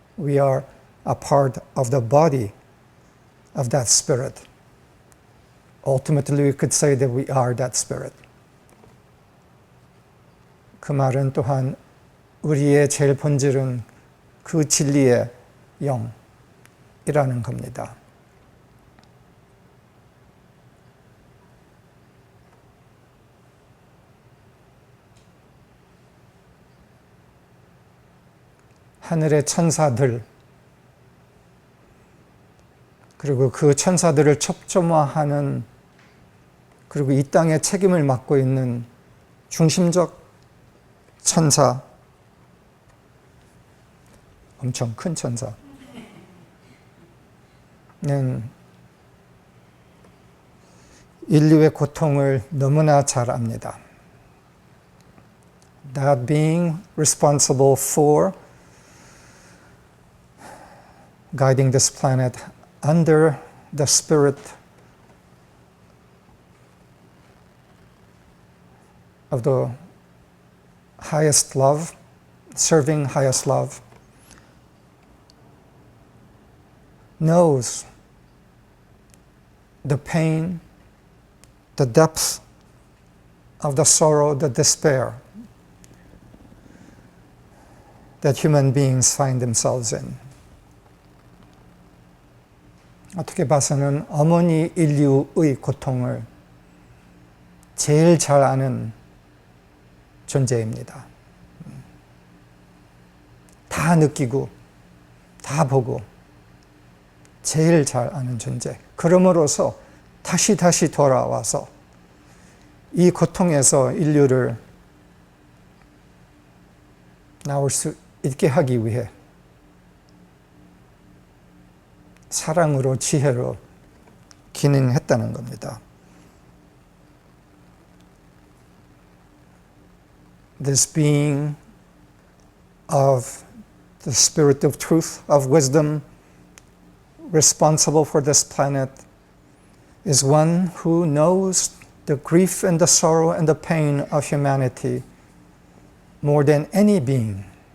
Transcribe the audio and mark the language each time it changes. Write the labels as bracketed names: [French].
[English] We are a part of the body of that spirit. Ultimately, we could say that we are that spirit. [Korean] 그 말은 또한 우리의 제일 본질은 그 진리의 영이라는 겁니다. 하늘의 천사들, 그리고 그 천사들을 첩조화하는, 그리고 이 땅의 책임을 맡고 있는 중심적 천사, 엄청 큰 천사는 인류의 고통을 너무나 잘 압니다. [English] That being responsible for guiding this planet under the spirit of the highest love, serving highest love, knows the pain, the depth of the sorrow, the despair that human beings find themselves in. [Korean] 어떻게 봐서는 어머니 인류의 고통을 제일 잘 아는 존재입니다. 다 느끼고 다 보고 제일 잘 아는 존재. 그러므로서 다시 돌아와서 이 고통에서 인류를 나올 수 있게 하기 위해 사랑으로 지혜로 기능했다는 겁니다. [English] This being of the spirit of truth, of wisdom, responsible for this planet, is one who knows the grief and the sorrow and the pain of humanity more than any being.